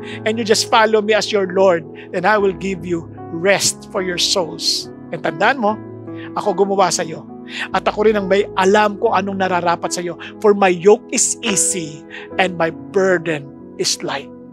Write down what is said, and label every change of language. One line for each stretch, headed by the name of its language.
English: And you just follow me as your Lord, and I will give you rest for your souls.
Filipino: And tandaan mo, ako gumawa sa iyo. At ako rin ang may alam ko anong nararapat sa iyo.
English: For my yoke is easy and my burden is light.